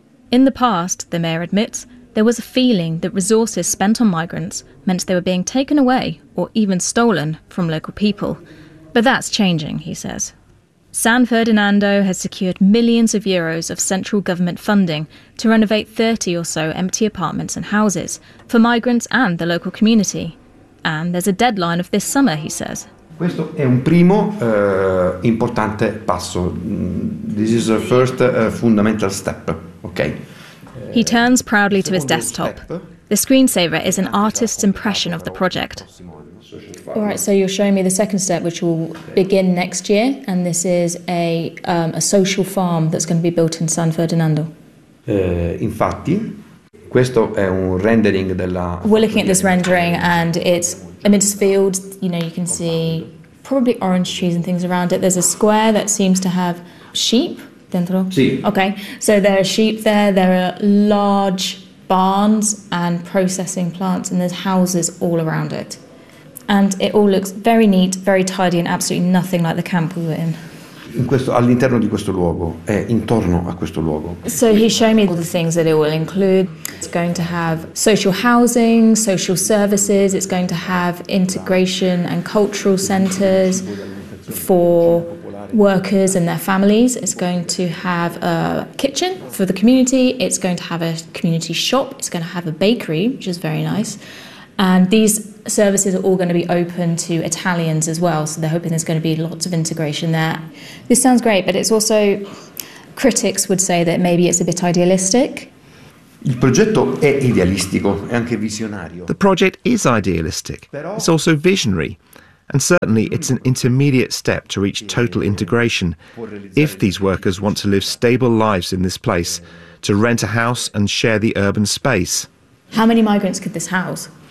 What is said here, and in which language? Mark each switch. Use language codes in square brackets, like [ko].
[en] In the past, the mayor admits, there was a feeling that resources spent on migrants meant they were being taken away or even stolen from local people. But that's changing, he says. San Ferdinando has secured millions of euros of central government funding to renovate 30 or so empty apartments and houses for migrants and the local community. And there's a deadline of this summer, he says. [it] Questo è un primo importante passo. [en] This is a first fundamental step. Okay. He turns proudly to his desktop. The screensaver is an artist's impression of the project. All right, so you're showing me the second step, which will begin next year, and this is a social farm that's going to be built in San Ferdinando. [it] Infatti, questo è un rendering della. [en] We're looking at this rendering, and it's amidst fields. You know, you can see probably orange trees and things around it. There's a square that seems to have sheep. Okay, so there are sheep there, there are large barns and processing plants, and there's houses all around it. And it all looks very neat, very tidy, and absolutely nothing like the camp we were in. [it] All'interno di questo luogo, intorno a questo luogo. [en] So he's showing me all the things that it will include. It's going to have social housing, social services, it's going to have integration and cultural centres for workers and their families. It's going to have a kitchen for the community. It's going to have a community shop. It's going to have a bakery, which is very nice. And these services are all going to be open to Italians as well. So they're hoping there's going to be lots of integration there. This sounds great, but it's also, critics would say that maybe it's a bit idealistic. [it] Il progetto è idealistico, è anche visionario. [en] The project is idealistic. It's also visionary. And certainly it's an intermediate step to reach total integration if these workers want to live stable lives in this place, to rent a house and share the urban space. How many migrants could this house?